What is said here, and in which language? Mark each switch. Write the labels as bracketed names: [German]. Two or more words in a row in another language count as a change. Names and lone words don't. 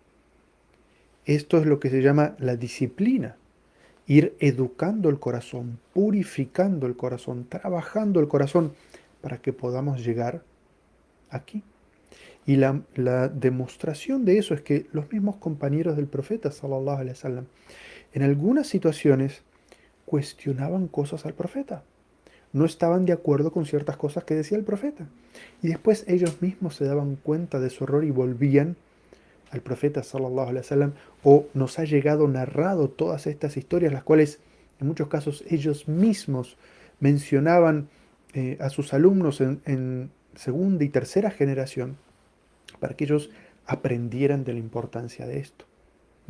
[Spanish] Esto es lo que se llama la disciplina, ir educando el corazón, purificando el corazón, trabajando el corazón para que podamos llegar aquí. Y la demostración de eso es que los mismos compañeros del profeta, [Arabic] صلى الله عليه وسلم, [Spanish] en algunas situaciones cuestionaban cosas al profeta. No estaban de acuerdo con ciertas cosas que decía el profeta. Y después ellos mismos se daban cuenta de su error y volvían al profeta [Arabic] صلى الله عليه وسلم, [Spanish] o nos ha llegado narrado todas estas historias, las cuales en muchos casos ellos mismos mencionaban a sus alumnos en segunda y tercera generación, para que ellos aprendieran de la importancia de esto. ¿Mm?